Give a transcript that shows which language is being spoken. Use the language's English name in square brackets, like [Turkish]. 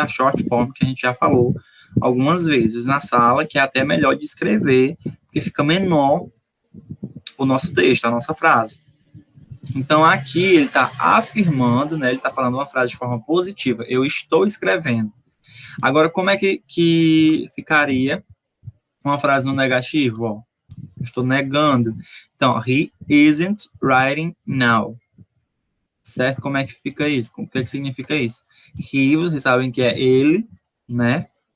[Portuguese] A short form que a gente já falou algumas vezes na sala, que é até melhor de escrever, porque fica menor o nosso texto, a nossa frase. Então, aqui ele está afirmando, né? Ele está falando uma frase de forma positiva. Eu estou escrevendo. Agora, como é que ficaria uma frase no negativo? Ó, eu estou negando. Então, [English] he isn't writing now. [Portuguese] Certo? Como é que fica isso? O que significa isso? He, vocês sabem que é ele, né?